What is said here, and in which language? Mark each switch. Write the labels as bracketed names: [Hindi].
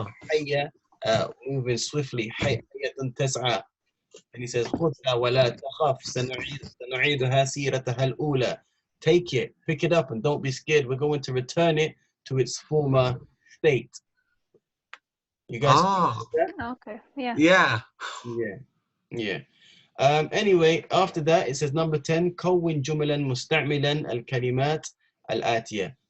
[English] حية, moving swiftly. [Arabic] حَيَّةٌ تَسْعَى. [English] And he says, [Arabic] خُذْهَا وَلَا تَخَفْ سَنُعِيدُهَا سِيرَتَهَا الْأُولَى. [English] Take it, pick it up, and don't be scared. We're going to return it to its former state. You guys? Oh, Okay. Yeah. yeah. Yeah. Yeah. Anyway, after that, it says number 10, [Arabic] كون جملا مستعملا الكلمات الآتية.